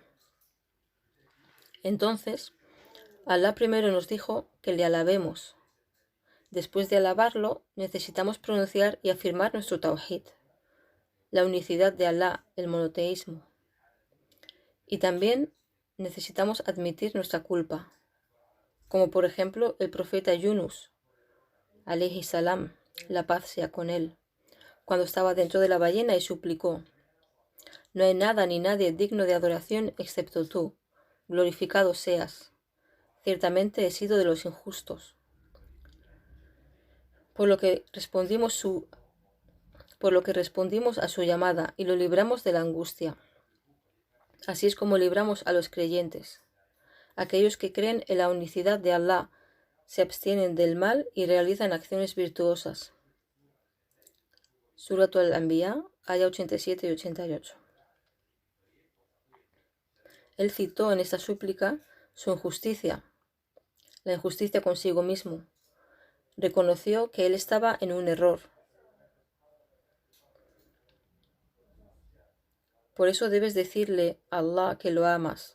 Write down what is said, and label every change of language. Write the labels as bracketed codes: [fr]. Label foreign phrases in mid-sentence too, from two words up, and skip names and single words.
[es] Entonces, Allah primero nos dijo que le alabemos. Después de alabarlo, necesitamos pronunciar y afirmar nuestro tawhid, la unicidad de Allah, el monoteísmo. Y también necesitamos admitir nuestra culpa, como por ejemplo el profeta Yunus, [ar] عليه السلام, [es] la paz sea con él, cuando estaba dentro de la ballena y suplicó: no hay nada ni nadie digno de adoración excepto tú, glorificado seas. Ciertamente he sido de los injustos. Por lo que respondimos a su llamada y lo libramos de la angustia. Así es como libramos a los creyentes. Aquellos que creen en la unicidad de Allah, se abstienen del mal y realizan acciones virtuosas. Surat al-Anbiya, aya 87 y 88. Él citó en esta súplica su injusticia, la injusticia consigo mismo. Reconoció que él estaba en un error. Por eso debes decirle a Allah que lo amas.